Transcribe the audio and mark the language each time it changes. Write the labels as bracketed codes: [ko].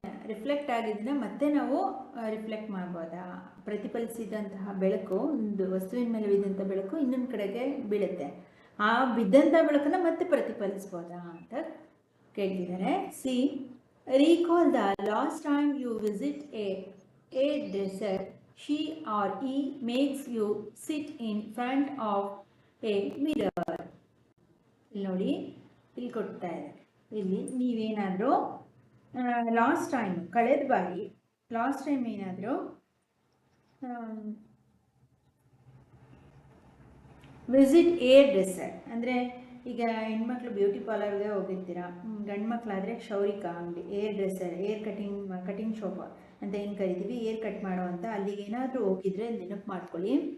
[kn] Reflect ಆಗಿದ್ದನ್ನ ಮತ್ತೆ ನಾವು reflect ಮಾಡ್ಬೋದಾ? ಪ್ರತಿಫಲಿಸಿದಂತಹ ಬೆಳಕು, ಒಂದು ವಸ್ತುವಿನ ಮೇಲೆ ಬಿದ್ದಂಥ ಬೆಳಕು ಇನ್ನೊಂದು ಕಡೆಗೆ ಬೀಳುತ್ತೆ, ಆ ಬಿದ್ದಂಥ ಬೆಳಕನ್ನು ಮತ್ತೆ ಪ್ರತಿಫಲಿಸ್ಬೋದಾ ಅಂತ ಕೇಳ್ತಿದ್ದಾರೆ. [en] See, recall the last time you visit a dresser. She or he makes you sit in front of a mirror. [kn] ಇಲ್ಲಿ ನೋಡಿ, ಇಲ್ಲಿ ಕೊಡ್ತಾ ಇದೆ. ಇಲ್ಲಿ ನೀವೇನಾದರೂ ಲಾಸ್ಟ್ ಟೈಮ್, ಕಳೆದ ಬಾರಿ ಲಾಸ್ಟ್ ಟೈಮ್ ಏನಾದರೂ [en] visit hair dresser [kn] ಅಂದರೆ, ಈಗ ಹೆಣ್ಮಕ್ಳು ಬ್ಯೂಟಿ ಪಾರ್ಲರ್ಗೆ ಹೋಗಿರ್ತೀರ, ಗಂಡು ಮಕ್ಕಳಾದರೆ ಕ್ಷೌರಿಕ ಅಂಗಡಿ, air dresser, air cutting shop ಅಂತ ಏನು ಕರಿತೀವಿ, ಏರ್ ಕಟ್ ಮಾಡೋ ಅಂತ, ಅಲ್ಲಿಗೆ ಏನಾದರೂ ಹೋಗಿದ್ರೆ ನೆನಪು ಮಾಡ್ಕೊಳ್ಳಿ.